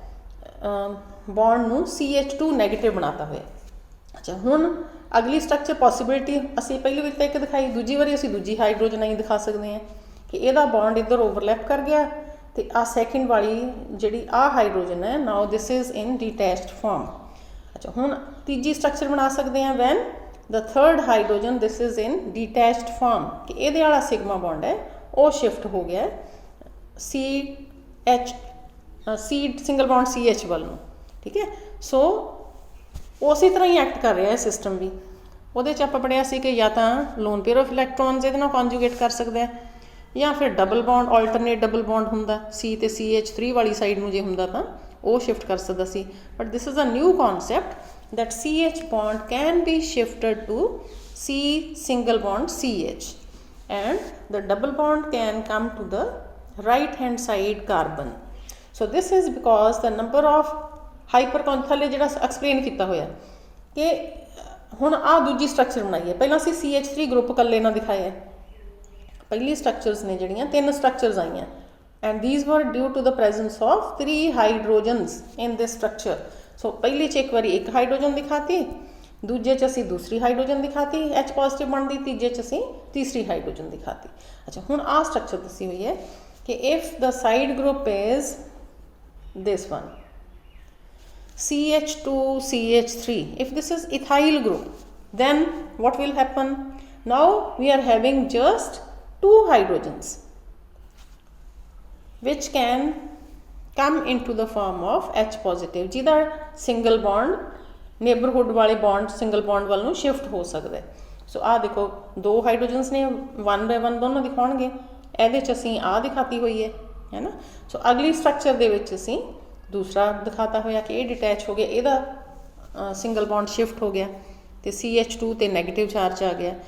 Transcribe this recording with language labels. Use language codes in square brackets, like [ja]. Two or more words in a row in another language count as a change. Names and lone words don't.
[pa] ਬੌਂਡ ਨੂੰ CH2 ਨੈਗੇਟਿਵ ਬਣਾਤਾ ਹੋਇਆ ਅੱਛਾ ਹੁਣ ਅਗਲੀ [en] structure possibility [pa] ਅਸੀਂ ਪਹਿਲੀ ਵਾਰ ਤਾਂ ਇੱਕ ਦਿਖਾਈ ਦੂਜੀ ਵਾਰੀ ਅਸੀਂ ਦੂਜੀ ਹਾਈਡਰੋਜਨ ਆਈ ਦਿਖਾ ਸਕਦੇ ਹਾਂ ਕਿ ਇਹਦਾ ਬੌਂਡ ਇੱਧਰ ਓਵਰਲੈਪ ਕਰ ਗਿਆ ਤੇ ਆ ਸੈਕਿੰਡ ਵਾਲੀ ਜਿਹੜੀ ਆ ਹਾਈਡਰੋਜਨ ਹੈ [en] now this is in detached form [pa] ਅੱਛਾ ਹੁਣ ਤੀਜੀ ਸਟਰਕਚਰ ਬਣਾ ਸਕਦੇ ਹਾਂ ਵੈਨ [en] the third hydrogen this is in detached form [pa] कि ਇਹਦੇ ਵਾਲਾ [en] sigma bond [pa] ਹੈ ਉਹ ਸ਼ਿਫਟ ਹੋ ਗਿਆ C [en] single bond [pa] CH ਵੱਲ ਨੂੰ ਠੀਕ ਹੈ ਸੋ ਉਸੇ ਤਰ੍ਹਾਂ ਹੀ ਐਕਟ ਕਰ ਰਿਹਾ ਹੈ ਸਿਸਟਮ ਵੀ ਉਹਦੇ 'ਚ ਆਪਾਂ ਪੜ੍ਹਿਆ ਸੀ ਕਿ ਜਾਂ ਤਾਂ [en] lone pair of electrons [pa] ਇਹਦੇ ਨਾਲ ਕੰਜੂਗੇਟ ਕਰ ਸਕਦਾ ਹੈ ਜਾਂ ਫਿਰ [en] double bond alternate double bond [pa] ਹੁੰਦਾ C ਤੇ CH3 ਵਾਲੀ ਸਾਈਡ ਨੂੰ ਜੇ ਹੁੰਦਾ ਤਾਂ ਉਹ ਸ਼ਿਫਟ ਕਰ ਸਕਦਾ ਸੀ [en] but this is a new concept that CH bond can be shifted to C single bond CH and the double bond can come to the right hand side carbon so this is because the number of hypercon [pa] ਥੱਲੇ ਜਿਹੜਾ ਐਕਸਪਲੇਨ ਕੀਤਾ ਹੋਇਆ ਕਿ ਹੁਣ ਆ ਦੂਜੀ ਸਟਰਕਚਰ ਬਣਾਈ ਹੈ ਪਹਿਲਾਂ ਅਸੀਂ CH3 ਗਰੁੱਪ ਇਕੱਲੇ ਨਾਲ ਦਿਖਾਇਆ ਪਹਿਲੀ ਸਟਰਕਚਰਸ ਨੇ ਜਿਹੜੀਆਂ 3 ਸਟਰਕਚਰਸ ਆਈਆਂ [en] and these were due to the presence of 3 hydrogens in this structure [pa] ਸੋ ਪਹਿਲੀ 'ਚ ਇੱਕ ਵਾਰੀ ਇੱਕ ਹਾਈਡਰੋਜਨ ਦਿਖਾਤੀ ਦੂਜੇ 'ਚ ਅਸੀਂ ਦੂਸਰੀ ਹਾਈਡਰੋਜਨ ਦਿਖਾਤੀ H ਪੋਜ਼ਿਟਿਵ ਬਣਦੀ ਤੀਜੇ 'ਚ ਅਸੀਂ ਤੀਸਰੀ ਹਾਈਡਰੋਜਨ ਦਿਖਾਤੀ ਅੱਛਾ ਹੁਣ ਆਹ ਸਟਰਕਚਰ ਦੱਸੀ ਹੋਈ ਹੈ ਕਿ [en] if the side group is this one CH2 CH3 if this is ethyl group then what will happen now we are having just 2 hydrogens which can come into the form of H positive [pa] ਜਿਹਦਾ ਸਿੰਗਲ ਬੌਂਡ ਨੇਬਰਹੁੱਡ ਵਾਲੇ ਬੌਂਡ ਸਿੰਗਲ ਬੌਂਡ ਵੱਲ ਨੂੰ ਸ਼ਿਫਟ ਹੋ ਸਕਦਾ ਸੋ ਆਹ ਦੇਖੋ 2 ਹਾਈਡਰੋਜਨਸ ਨੇ 1 ਬਾਈ 1 ਦੋਨੋਂ ਦਿਖਾਉਣਗੇ ਇਹਦੇ 'ਚ ਅਸੀਂ ਆਹ ਦਿਖਾਤੀ ਹੋਈ ਹੈ ਨਾ ਸੋ ਅਗਲੀ ਸਟਰਕਚਰ ਦੇ ਵਿੱਚ ਅਸੀਂ ਦੂਸਰਾ ਦਿਖਾਤਾ ਹੋਇਆ ਕਿ ਇਹ ਡਿਟੈਚ ਹੋ ਗਿਆ ਇਹਦਾ ਸਿੰਗਲ ਬੌਂਡ ਸ਼ਿਫਟ ਹੋ ਗਿਆ ਤੇ CH2 ਤੇ ਨੈਗੇਟਿਵ ਚਾਰਜ ਆ ਗਿਆ